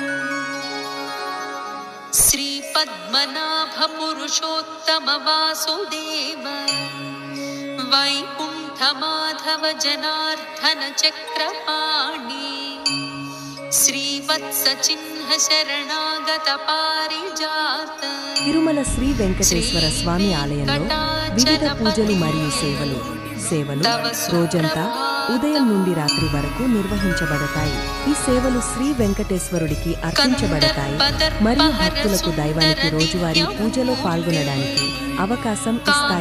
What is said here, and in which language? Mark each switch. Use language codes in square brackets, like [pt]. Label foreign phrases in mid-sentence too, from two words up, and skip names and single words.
[sa] श्रीपद्मनाभ पुरुषोत्तम वासुदेव वैकुण्ठमाधव जनार्दन चक्रपाणि श्रीवत्सचिह्न शरणागत पारिजात। [te] తిరుమల శ్రీ వెంకటేశ్వర స్వామి ఆలయంలో వివిధ పూజలు మరియు సేవలు రోజంతా ఉదయం నుండి రాత్రి వరకు నిర్వహించబడతాయి. ఈ సేవలు శ్రీ వెంకటేశ్వరుడికి అర్పించబడతాయి మరియు భక్తులకు దైవానికి రోజువారీ పూజలో పాల్గొనడానికి అవకాశం ఇస్తాయి.